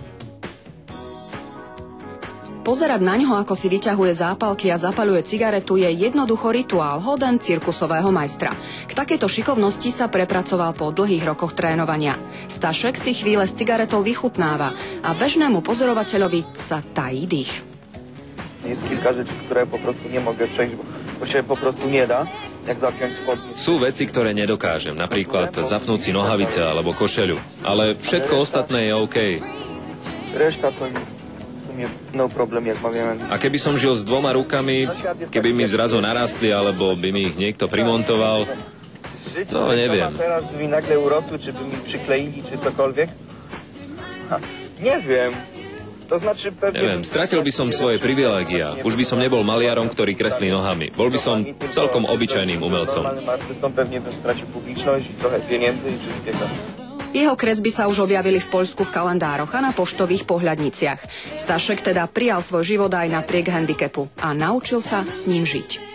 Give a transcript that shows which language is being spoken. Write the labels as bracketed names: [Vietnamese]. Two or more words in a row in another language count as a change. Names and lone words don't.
[Slovak] Pozerať na ňoho, ako si vyťahuje zápalky a zapaľuje cigaretu, je jednoducho rituál hoden cirkusového majstra. K takejto šikovnosti sa prepracoval po dlhých rokoch trénovania. Stašek si chvíle s cigaretou vychutnáva a bežnému pozorovateľovi sa tají dých. [Polish] Je kilka rzeczy, ktoré po prostu nie mogę przejść, bo się po prostu nie da. [Slovak] Sú veci, ktoré nedokážem, napríklad zapnúť si nohavice alebo košeľu, ale všetko ostatné je OK. [Polish] Rešta to no problém, jak máme. [Slovak] A keby som žil s 2 rukami, keby mi zrazu narastli, alebo by mi ich niekto primontoval, no neviem. [Polish] Teraz by nagle urosły, czy by mi przykleili, czy cokolwiek? Neviem. To znaczy pewnie... [Slovak] Neviem, stratil by som svoje privilégia. Už by som nebol maliarom, ktorý kreslí nohami. Bol by som celkom obyčajným umelcom. [Polish] Pewnie bym stracił publiczność i trochę pieniędzy i wszystkiego. [Slovak] Jeho kresby sa už objavili v Poľsku v kalendároch a na poštových pohľadniciach. Stašek teda prijal svoj život aj napriek handicapu a naučil sa s ním žiť.